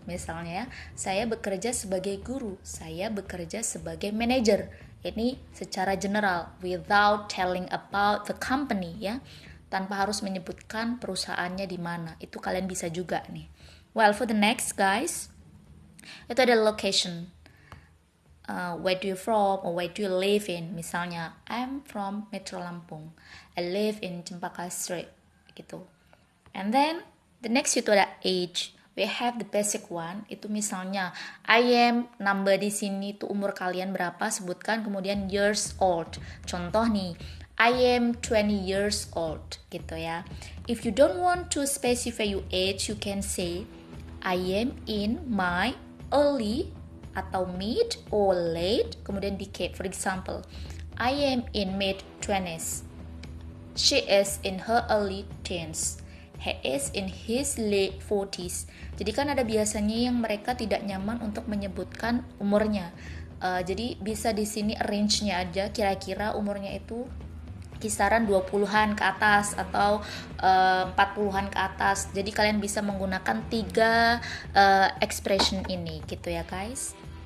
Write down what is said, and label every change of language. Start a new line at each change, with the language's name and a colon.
Indonesian: Misalnya, saya bekerja sebagai guru. Saya bekerja sebagai manager. Ini secara
English: general, without telling about the company ya.
Indonesian: Tanpa harus menyebutkan perusahaannya di mana. Itu kalian bisa juga nih.
English: Well, for the next guys,
Indonesian: itu ada
English: location. Where do you from or where do you live in?
Indonesian: Misalnya,
English: I'm from Metro Lampung. I live in Cempaka Street
Indonesian: gitu.
English: And then the next
Indonesian: itu ada
English: age. We have the basic one.
Indonesian: Itu misalnya I am, number di sini itu umur kalian berapa, sebutkan, kemudian
English: years old.
Indonesian: Contoh nih,
English: I am 20 years old
Indonesian: gitu ya.
English: If you don't want to specify your age, you can say I am in my early
Indonesian: atau
English: mid or late,
Indonesian: kemudian
English: decade. For example, I am in mid 20s. She is in her early teens. He is in his late 40s.
Indonesian: Jadi kan ada biasanya yang mereka tidak nyaman untuk menyebutkan umurnya. Jadi bisa di sini range-nya aja, kira-kira umurnya itu kisaran 20-an ke atas atau 40-an ke atas. Jadi kalian bisa menggunakan 3 expression ini gitu ya guys.